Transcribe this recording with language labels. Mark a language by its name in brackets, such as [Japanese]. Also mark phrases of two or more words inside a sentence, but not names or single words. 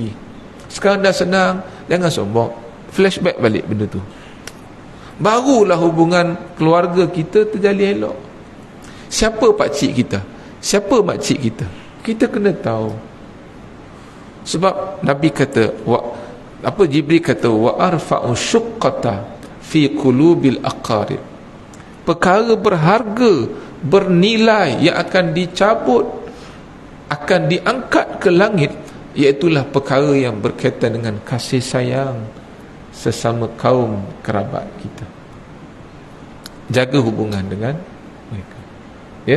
[Malay] Sekarang dah senang, jangan sombong. Flashback balik benda tu, barulah hubungan keluarga kita terjalin elok. Siapa pakcik kita, siapa makcik kita, kita kena tahu. Sebab Nabi kata, Jibril kata, [Arabic] وأرفع شقة في قلوب الأقارب. [Malay] Perkara berharga, bernilai yang akan dicabut, akan diangkat ke langit, iaitulah perkara yang berkaitan dengan kasih sayang sesama kaum kerabat kita. Jaga hubungan dengan mereka, ya.